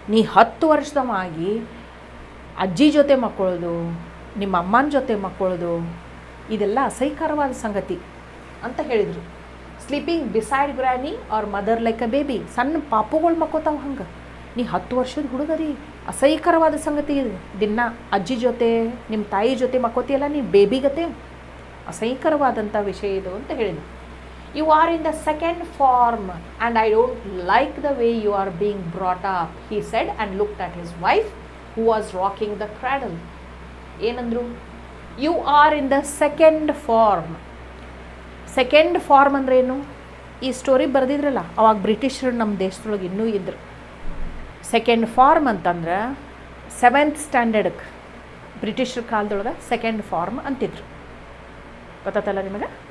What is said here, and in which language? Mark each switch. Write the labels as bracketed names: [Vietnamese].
[Kannada] ನೀ 10 ವರ್ಷದವಾಗಿ ಅಜ್ಜಿ ಜೊತೆ ಮಕ್ಕಳೋದು, ನಿಮ್ಮ ಅಮ್ಮನ ಜೊತೆ ಮಕ್ಕಳೋದು, ಇದೆಲ್ಲ ಅಸಹ್ಯಕರವಾದ ಸಂಗತಿ ಅಂತ ಹೇಳಿದರು. [English] Sleeping beside granny or mother like a baby. [Kannada] ಸಣ್ಣ ಪಾಪುಗಳು ಮಕ್ಕೋತಾವ ಹಂಗೆ. ನೀ 10 ವರ್ಷದ ಹುಡುಗರಿ, ಅಸಹ್ಯಕರವಾದ ಸಂಗತಿ ಇದು. ದಿನ ಅಜ್ಜಿ ಜೊತೆ ನಿಮ್ಮ ತಾಯಿ ಜೊತೆ ಮಕ್ಕೋತಿಯಲ್ಲ, ನೀ ಬೇಬಿಗತೆ, ಅಸಹ್ಯಕರವಾದಂಥ ವಿಷಯ ಇದು ಅಂತ ಹೇಳಿದ್ರು. [English] You are in the 2nd form and I don't like the way you are being brought up, he said and looked at his wife who was rocking the cradle. [Kannada] ಏನಂದ್ರು, [English] You are in the 2nd form. [Kannada] 2nd form ಅಂದ್ರೆ ಏನು? ಈ story ಬರೆದಿದ್ರಲ್ಲ ಅವಾಗ ಬ್ರಿಟಿಷರು ನಮ್ಮ ದೇಶದೊಳಗೆ ಇನ್ನೂ ಇದ್ರು. 2nd form ಅಂತಂದ್ರೆ 7th ಸ್ಟ್ಯಾಂಡರ್ಡ್ಗೆ ಬ್ರಿಟಿಷರ ಕಾಲದೊಳಗೆ 2nd form ಅಂತಿದ್ರು. ಗೊತ್ತಾತಲ್ಲ ನಿಮಗೆ?